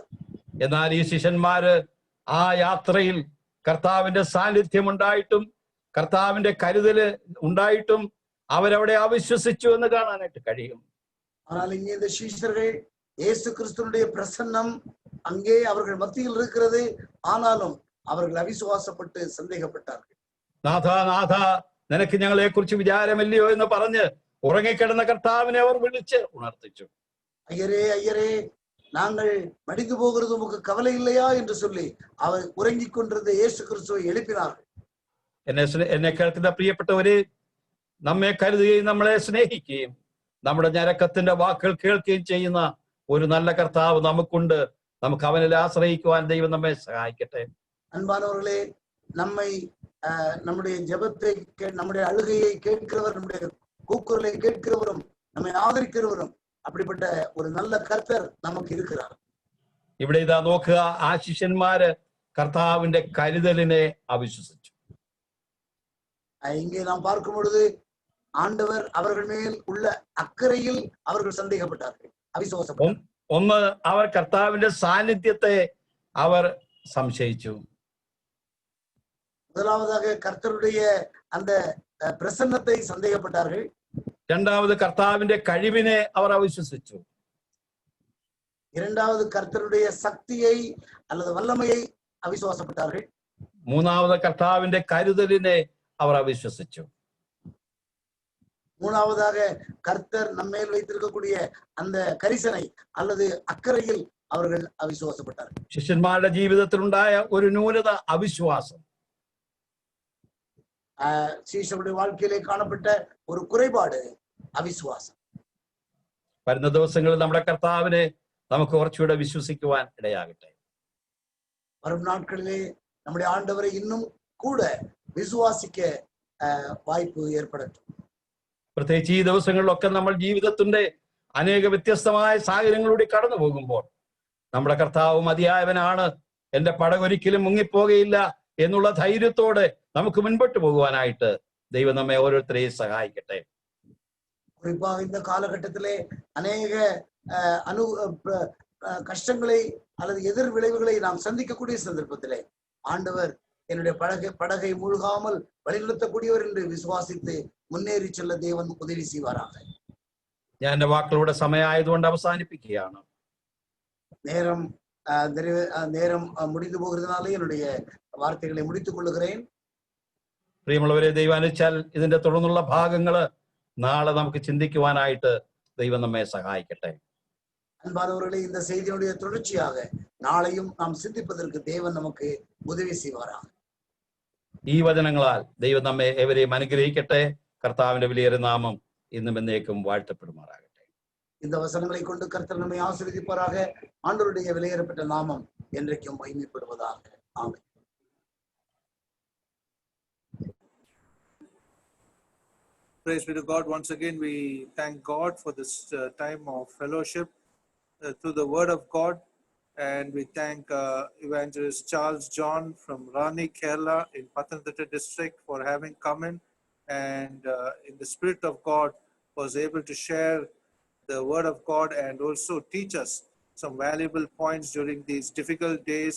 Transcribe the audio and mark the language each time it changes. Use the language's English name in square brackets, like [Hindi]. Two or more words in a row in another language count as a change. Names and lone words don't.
[Malayalam] എന്നാൽ ഈ ശിഷ്യന്മാര് ആ യാത്രയിൽ കർത്താവിന്റെ സാന്നിധ്യം ഉണ്ടായിട്ടും കർത്താവിന്റെ കരുതല് ഉണ്ടായിട്ടും അവരവിടെ അവിശ്വസിച്ചു എന്ന് കാണാനായിട്ട് കഴിയും. [Tamil] ஆனால் இங்கே இந்த சீஷர்கள் இயேசு கிறிஸ்துவினுடைய பிரசன்னம் அங்கே அவர்கள் மத்தியில் இருக்கிறது. ஆனாலும் அவர்கள் அவிசுவாசப்பட்டு சந்தேகப்பட்டார்கள். [Malayalam] നാഥ നാഥ, നിനക്ക് ഞങ്ങളെ കുറിച്ച് വിചാരമില്ലയോ എന്ന് പറഞ്ഞ് ഉറങ്ങിക്കിടന്ന കർത്താവിനെ അവർ വിളിച്ച് ഉണർത്തിച്ചു. [Tamil] ஐயரே ஐயரே, நாங்கள் மடிந்து போகிறது உமக்கு கவலை இல்லையா என்று சொல்லி அவர் உறங்கிக் கொண்டிருந்த இயேசு கிறிஸ்துவை எழுப்பினார்கள். [Malayalam] എന്നെ കേൾക്കുന്ന പ്രിയപ്പെട്ടവരെ, നമ്മെ കരുതുകയും നമ്മളെ സ്നേഹിക്കുകയും നമ്മുടെ ഞരക്കത്തിന്റെ വാക്കുകൾ കേൾക്കുകയും ചെയ്യുന്ന ഒരു നല്ല കർത്താവ് നമുക്കുണ്ട്. നമുക്ക് അവനിൽ ആശ്രയിക്കുവാൻ ദൈവം നമ്മെ സഹായിക്കട്ടെ. [Tamil] அன்பானவர்களே, நம்மை நம்முடைய ஜெபத்தை, நம்முடைய அழுகையை கேட்கிறவர், நம்முடைய கூக்குரலை கேட்கிறவரும் நம்மை ஆதரிக்கிறவரும் அப்படிப்பட்ட ஒரு நல்ல கர்த்தர் நமக்கு இருக்கிறார். [Malayalam] ഇവിടെ ഇതാ നോക്കുക, ആ ശിഷ്യന്മാര് കർത്താവിന്റെ കരുതലിനെ അവിശ്വസിച്ചു. [Tamil] இங்கே நாம் பார்க்கும் பொழுது ஆண்டவர் அவர்கள் மேல் உள்ள அக்கறையில் அவர்கள் சந்தேகப்பட்டார்கள், அவிசுவாசப்பட்டார்கள். [Malayalam] ഒന്ന്, അവർ കർത്താവിന്റെ സാന്നിധ്യത്തെ അവർ സംശയിച്ചു. [Tamil] முதலாவதாக கர்த்தருடைய அந்த பிரசன்னத்தை சந்தேகப்பட்டார்கள். [Malayalam] രണ്ടാമത് കർത്താവിന്റെ കഴിവിനെ അവർ അവിശ്വസിച്ചു. [Tamil] இரண்டாவது கர்த்தருடைய சக்தியை அல்லது வல்லமையை அவிசுவாசப்பட்டார்கள். [Malayalam] മൂന്നാമത് കർത്താവിന്റെ കരുതലിനെ അവർ അവിശ്വസിച്ചു. [Tamil] மூணாவதாக கர்த்தர் நம்மேல் வைத்திருக்கக்கூடிய அந்த கரிசனை அல்லது அக்கறையில் அவர்கள் அவிசுவாசப்பட்டார்கள். [Malayalam] ശിഷ്യന്മാരുടെ ജീവിതത്തിലുണ്ടായ ഒരു ന്യൂനത അവിശ്വാസം. [Tamil] சீஷருடைய வாழ்க்கையிலே காணப்பட்ட ஒரு குறைபாடு அவிசுவாசம். [Malayalam] വരുന്ന ദിവസങ്ങളിൽ നമ്മുടെ കർത്താവിനെ നമുക്ക് കുറച്ചുകൂടെ വിശ്വസിക്കുവാൻ ഇടയാകട്ടെ. [Tamil] வரும் நாட்களிலே நம்முடைய ஆண்டவரை இன்னும் கூட விசுவாசிக்க வாய்ப்பு ஏற்படட்டும். [Malayalam] പ്രത്യേകിച്ച് ഈ ദിവസങ്ങളിലൊക്കെ നമ്മൾ ജീവിതത്തിന്റെ അനേക വ്യത്യസ്തമായ സാഹചര്യങ്ങളിലൂടെ കടന്നു പോകുമ്പോൾ നമ്മുടെ കർത്താവ് മതിയായവനാണ്, എന്റെ പടകൊരിക്കലും മുങ്ങിപ്പോകയില്ല എന്നുള്ള ധൈര്യത്തോടെ നമുക്ക് മുൻപോട്ട് പോകുവാനായിട്ട് ദൈവം നമ്മെ ഓരോരുത്തരെയും സഹായിക്കട്ടെ. [Tamil] குறிப்பாக இந்த காலகட்டத்திலே அநேக கஷ்டங்களை அல்லது எதிர் விளைவுகளை நாம் சந்திக்கக்கூடிய சந்தர்ப்பத்திலே ஆண்டவர் என்னுடைய படகை மூழ்காமல் வழிநடத்தக்கூடியவர் என்று விசுவாசித்து முன்னேறி செல்ல தேவன் உதவி செய்வாராக. [Malayalam] ഞാൻ എന്റെ വാക്കുകളുടെ സമയമായതുകൊണ്ട് അവസാനിപ്പിക്കുകയാണ്. [Tamil] நேரம் முடிந்து போகிறதுனாலே என்னுடைய வார்த்தைகளை முடித்துக் கொள்ளுகிறேன். [Malayalam] പ്രിയമുള്ളവരെ, ദൈവം അനുവദിച്ചാൽ ഇതിന്റെ തുടർന്നുള്ള ഭാഗങ്ങള് നാളെ നമുക്ക് ചിന്തിക്കുവാനായിട്ട് ദൈവം നമ്മെ സഹായിക്കട്ടെ. [Tamil] அன்பானவர்களே, இந்த செய்தியுடைய தொடர்ச்சியாக நாளையும் நாம் சிந்திப்பதற்கு தேவன் நமக்கு உதவி செய்வாராக. [Malayalam] ഈ വചനങ്ങളാൽ ദൈവം നമ്മെ ഏവരെയും അനുഗ്രഹിക്കട്ടെ. കർത്താവിന്റെ വിലയേറിയ നാമം ഇന്നും എന്നേക്കും വാഴ്ത്തപ്പെടുമാറാകട്ടെ. [Tamil] இந்த வசனங்களை கொண்டு கர்த்தர் நம்மை ஆசீர்வதிப்பாராக. ஆண்டவருடைய விலையேறப்பட்ட நாமம் என்றைக்கும் மகிமைப்படுவதாக. ஆமென். [English] Praise be to God. Once again, we thank God for this time of fellowship through the Word of God. And we thank Evangelist Charles John from Rani, Kerala in Pathanamthitta district for having come in and in the Spirit of God was able to share the Word of God and also teach us some valuable points during these difficult days.